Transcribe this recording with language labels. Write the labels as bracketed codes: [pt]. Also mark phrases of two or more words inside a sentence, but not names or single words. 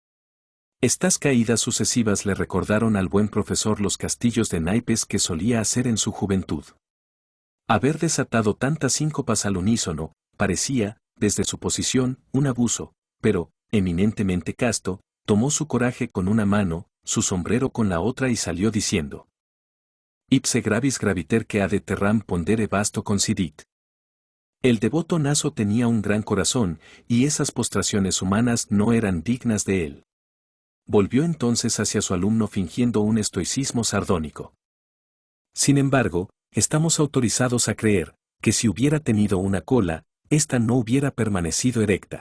[es] Estas caídas sucesivas le recordaron al buen profesor los castillos de naipes que solía hacer en su juventud. Haber desatado tantas síncopas al unísono, parecía, desde su posición, un abuso, pero, eminentemente casto, tomó su coraje con una mano, su sombrero con la otra y salió diciendo: [la] Ipse gravis graviter que ad terram pondere vasto considit. [es] El devoto Naso tenía un gran corazón, y esas postraciones humanas no eran dignas de él. Volvió entonces hacia su alumno fingiendo un estoicismo sardónico. Sin embargo, estamos autorizados a creer, que si hubiera tenido una cola, ésta no hubiera permanecido erecta.